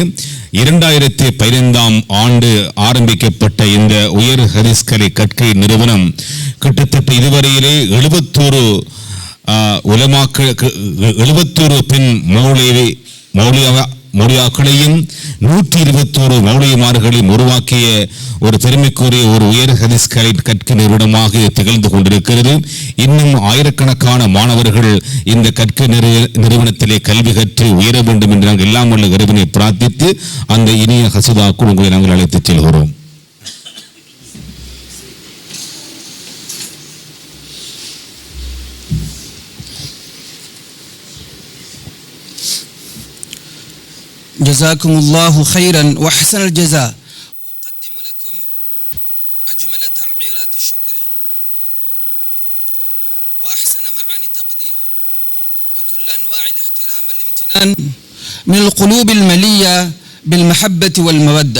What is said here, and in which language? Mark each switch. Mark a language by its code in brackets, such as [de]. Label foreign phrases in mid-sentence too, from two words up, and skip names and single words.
[ta] 2015ஆம் ஆண்டு ஆரம்பிக்கப்பட்ட இந்த உயர் ஹதீஸ் கலை கற்கை நிறுவனம் கிட்டத்தட்ட இதுவரையிலே 71 பெண் மௌலியாக்களையும் 121 மௌலியமார்களையும் உருவாக்கிய ஒரு பெருமைக்குரிய ஒரு உயர் ஹதீஸ் கலை கற்கை நிறுவனமாக திகழ்ந்து கொண்டிருக்கிறது. இன்னும் ஆயிரக்கணக்கான மாணவர்கள் இந்த கற்கை நிறுவனத்திலே கல்வி கற்று உயர வேண்டும் என்று நாங்கள் எல்லாம் உள்ள இறைவனை பிரார்த்தித்து அந்த இனிய ஹசீதாக்குள் உங்களை நாங்கள் அழைத்துச் செல்கிறோம். [ar] جزاكم الله خيرا وأحسن الجزاء. أقدم لكم أجمل تعبيرات الشكر وأحسن معاني التقدير وكل أنواع الاحترام والامتنان من القلوب الملية بالمحبة والمودة.